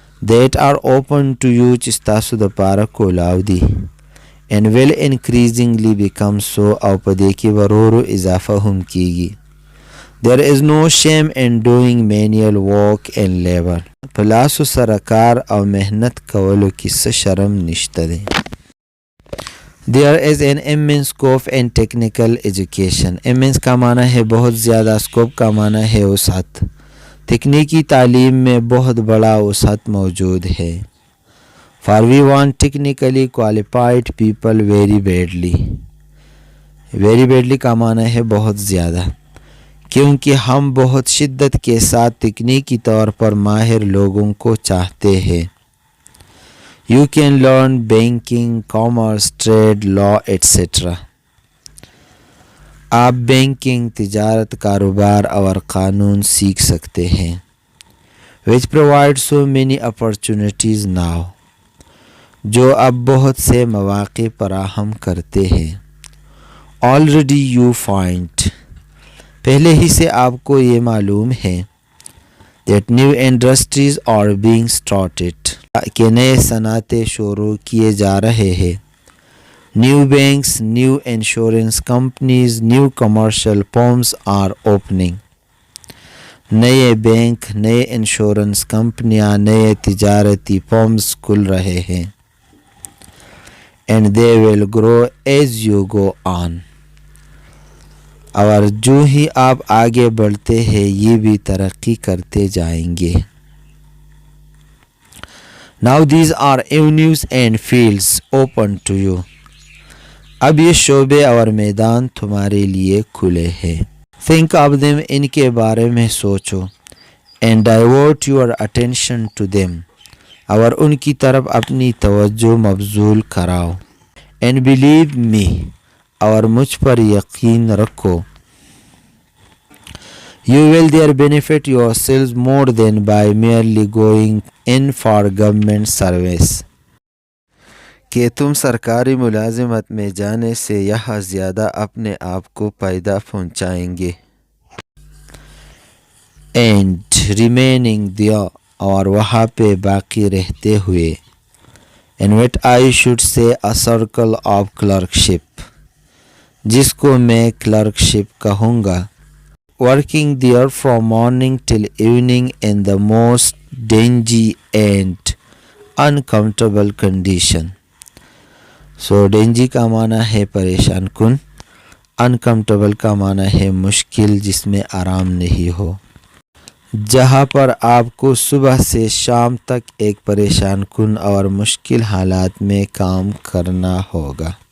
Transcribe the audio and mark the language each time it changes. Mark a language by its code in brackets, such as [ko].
[en] that are open to you [ps] چې ستاسو د پاره کولاو دي [en] and will increasingly become so [ps] او په دې کې ورورو اضافه هم کیږي. [en] there is no shame in doing manual work and labor [ps] په لاسو سره کار او مهنت کولو کې څه شرم نشته دی. [en] there is an immense scope in technical education. [ur] immense کا معنی ہے بہت زیادہ، scope کا معنی ہے وسعت. تکنیکی تعلیم میں بہت بڑا وسعت موجود ہے. [en] for we want technically qualified people very badly. [ur] very badly کا معنی ہے بہت زیادہ، کیونکہ ہم بہت شدت کے ساتھ تکنیکی طور پر ماہر لوگوں کو چاہتے ہیں. [en] you can learn banking, commerce, trade, law, etc. [ur] آپ بینکنگ، تجارت، کاروبار اور قانون سیکھ سکتے ہیں. [en] which provide so many opportunities now [ur] جو اب بہت سے مواقع فراہم کرتے ہیں. [en] already you find [ur] پہلے ہی سے آپ کو یہ معلوم ہے [en] that new industries are being started [ur] کہ نئے صنعتیں شروع کیے جا رہے ہیں. [en] new banks, new insurance companies, new commercial firms are opening. [ur] نئے بینک، نئے انشورنس کمپنیاں، نئے تجارتی فرمز کھل رہے ہیں. [en] and they will grow as you go on [ur] اور جو ہی آپ آگے بڑھتے ہیں یہ بھی ترقی کرتے جائیں گے. [en] now these are avenues and fields open to you [ur] اب یہ شعبے اور میدان تمہارے لیے کھلے ہیں. [en] think of them [ur] ان کے بارے میں سوچو [en] and divert your attention to them [ur] اور ان کی طرف اپنی توجہ مبذول کراؤ. [en] and believe me [ur] اور مجھ پر یقین رکھو [en] you will there benefit yourselves more than by merely going in for government service [ur] کہ تم سرکاری ملازمت میں جانے سے یہاں زیادہ اپنے آپ کو فائدہ پہنچائیں گے. [en] and remaining there [ur] اور وہاں پہ باقی رہتے ہوئے [en] and what I should say a circle of clerkship [ur] جس کو میں clerkship کہوں گا. [en] working there from morning till evening in the most dingy and uncomfortable condition. [ur] so dingy کا معنی ہے پریشان کن، uncomfortable کا معنی ہے مشکل جس میں آرام نہیں ہو، جہاں پر آپ کو صبح سے شام تک ایک پریشان کن اور مشکل حالات میں کام کرنا ہوگا.